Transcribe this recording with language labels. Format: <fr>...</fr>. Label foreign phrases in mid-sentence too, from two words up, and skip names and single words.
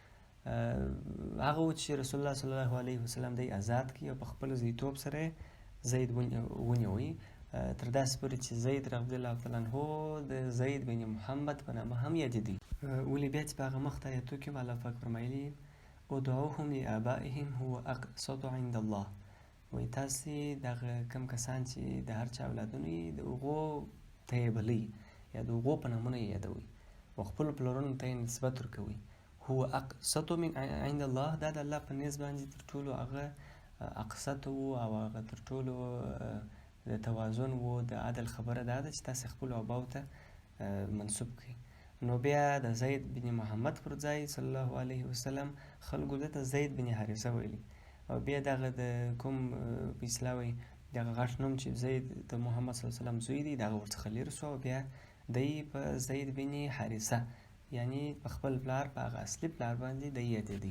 <ps>هغه و چې رسول الله</ps> <ar>صلی الله علیه وسلم</ar> <ps>دی آزاد کړي او په خپل زویتوب سره زید ونیوي تر داسې پورې چې زید</ps> <ar>رضی الله تعالی عنه</ar> <ps>د زید بن محمد په نامه هم یادېدی. ولې بیا چې په هغه مخته ایتو کې الله پاک فرمایلي</ps> <ar>ادعوهم لآبائهم هو اقسط عند الله،</ar> <ps>وایي تاسې دغه کوم کسان چې د هر چا اولادونه یې د هغو ته یې بلئ یا د هغو په نامونه یې یادوئ او خپلو پلرونو ته یې نسبت ورکوئ.</ps> <ar>هو اقسط من عند الله،</ar> <ps>دا د الله په نزد باندې تر ټولو هغه اقسط و او هغه تر ټولو د توازن و د عدل خبره دا ده چې تاسې خپلو آباو ته منسوب کړئ. نو بیا د زید بن محمد پر ځای</ps> <ar>صلی الله علیه وسلم</ar> <ps>خلکو ده ته زید بن حارثه ویلي او بیا دغه د کوم په اصطلاح وایي دغه غټ نوم چې زید د محمد</ps> <ar>صلی الله علیه وسلم</ar> <ps>زوی دی دغه ورڅخه لرې سو او بیا دی په زید بن حارثه یعنی په خپل پلار په هغه اصلي پلار باندې دی یادېدی.</ps>